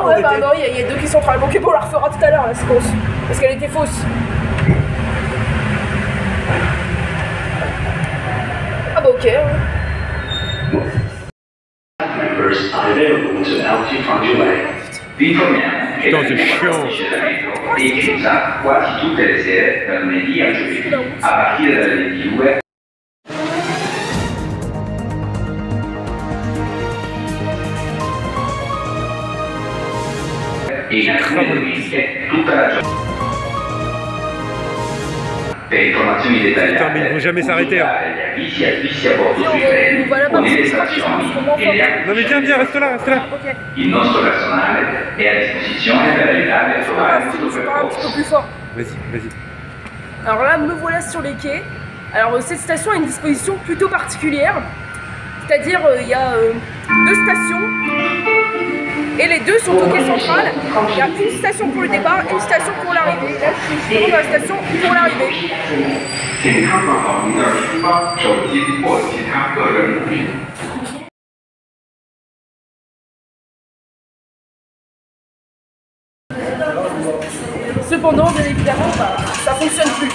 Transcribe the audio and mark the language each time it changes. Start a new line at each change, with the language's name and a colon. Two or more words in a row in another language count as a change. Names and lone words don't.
French: Ah ouais, bah non, il y a 2 quais centrales. Ok, bon, on la refera tout à l'heure, la séquence. Parce qu'elle était fausse. Ah bah ok. Putain, c'est chiant.
Italian: E chiusa quasi tutte le sere dal lunedì al giovedì a partire dalle 22. E in alcune domeniche tutta la giornata. Per informazioni dettagliate,
French: putain, mais ils vont jamais s'arrêter. Hein.
Italian: Gli avvisi a bordo sui treni o nelle stazioni e gli
French: non mais viens, reste là, reste là. Okay.
Italian: Il nostro personale è a disposizione per aiutarvi a trovare questo percorso.
French: Vas-y. Alors là, me voilà sur les quais. Alors cette station a une disposition plutôt particulière. C'est-à-dire, il y a 2 stations. Et les 2 sont au quai central. Il y a une station pour le départ et une station pour l'arrivée. Là, je suis dans la station pour l'arrivée. Cependant, bien évidemment, ça fonctionne plus.